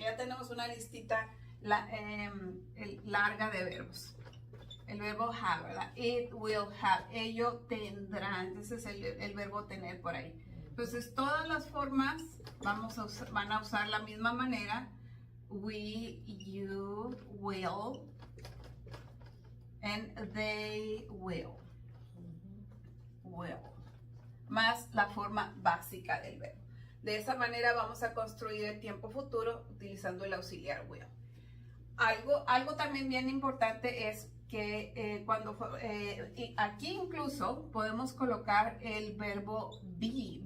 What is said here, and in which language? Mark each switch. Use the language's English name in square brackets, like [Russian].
[Spanish] Ya tenemos una listita larga de verbos. El verbo have, ¿verdad? [English] It will have. [Spanish] Ello tendrá. Entonces el verbo tener por ahí. Entonces todas las formas van a usar la misma manera. [English] We, you, will, and they will. Will. [Spanish] Más la forma básica del verbo. De esa manera vamos a construir el tiempo futuro utilizando el auxiliar will. Algo también bien importante es que aquí incluso podemos colocar el verbo be.